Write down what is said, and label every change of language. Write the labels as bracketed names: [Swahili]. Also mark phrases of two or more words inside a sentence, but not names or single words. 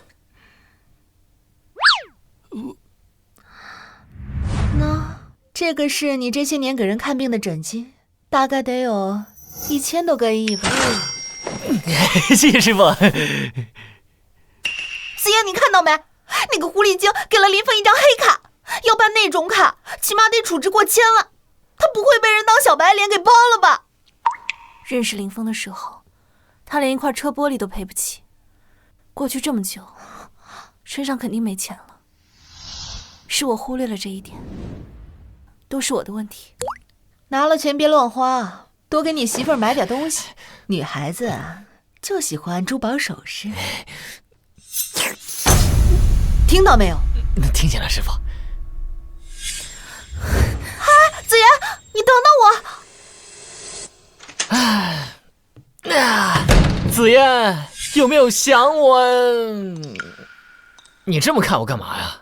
[Chinese] 那這個是你這些年給人看病的診金，大概得有1000多個億吧。謝謝師父。紫嫣，你看到沒？那個狐狸精給了林峰一張黑卡，要辦那種卡，起碼得處置過1000萬。他不會被人當小白臉給包了吧？認識林峰的時候，他連一塊車玻璃都賠不起。過去這麼久，身上肯定沒錢了，是我忽略了這一點，都是我的問題。拿了錢別亂花，多給你媳婦兒買點東西。女孩子啊，就喜歡珠寶首飾。聽到沒有？听见了，師傅。子言，你等等我！子言，有沒有想我？你這麼看我幹嘛呀？